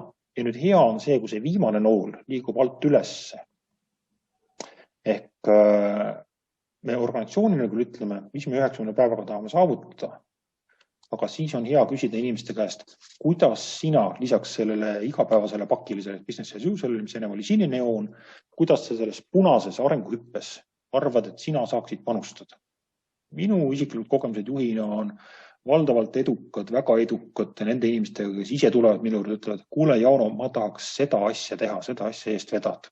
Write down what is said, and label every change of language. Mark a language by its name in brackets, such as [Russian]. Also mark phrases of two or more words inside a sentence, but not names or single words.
[Estonian] Ja nüüd hea on see, kui see viimane nool liigub alt ülesse. Ehk me organisatsioonina küll ütleme, mis me 90 päevaga tahame saavutada, aga siis on hea küsida inimeste käest, kuidas sina lisaks sellele igapäevasele pakilisele [English] business as usual, [Estonian] mis enne oli sinine joon, kuidas sa selles punases arenguhüppes arvad, et sina saaksid panustada. Minu isiklikud kogemused juhina on valdavalt edukad, väga edukad nende inimestega, kes ise tulevad minu juurde, ütlevad, kuule Jauno, ma tahaks seda asja teha, seda asja eest vedada.